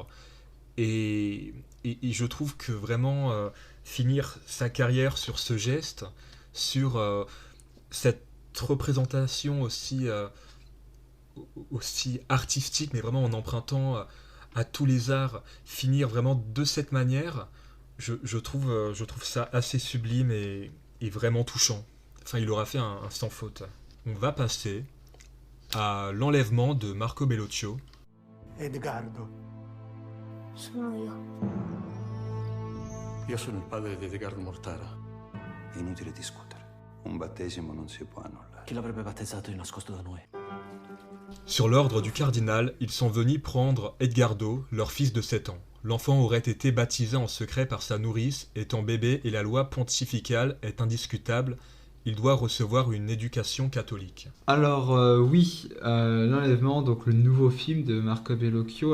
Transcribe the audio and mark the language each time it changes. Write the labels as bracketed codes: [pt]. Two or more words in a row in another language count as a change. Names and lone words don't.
[fr] Et je trouve que vraiment finir sa carrière sur ce geste, sur cette représentation aussi artistique, mais vraiment en empruntant à tous les arts, finir vraiment de cette manière, je trouve ça assez sublime et vraiment touchant. Enfin, il aura fait un sans faute. On va passer à L'enlèvement de Marco Bellocchio. [it] Edgardo. Sono io. Io sono il padre di Edgardo Mortara. Inutile discutere. Un battesimo non si può annullare. Chi l'avrebbe battezzato e nascosto da noi? [fr] Sur l'ordre du cardinal, ils sont venus prendre Edgardo, leur fils de 7 ans. L'enfant aurait été baptisé en secret par sa nourrice, étant bébé, et la loi pontificale est indiscutable. Il doit recevoir une éducation catholique. Alors oui, L'enlèvement, donc le nouveau film de Marco Bellocchio.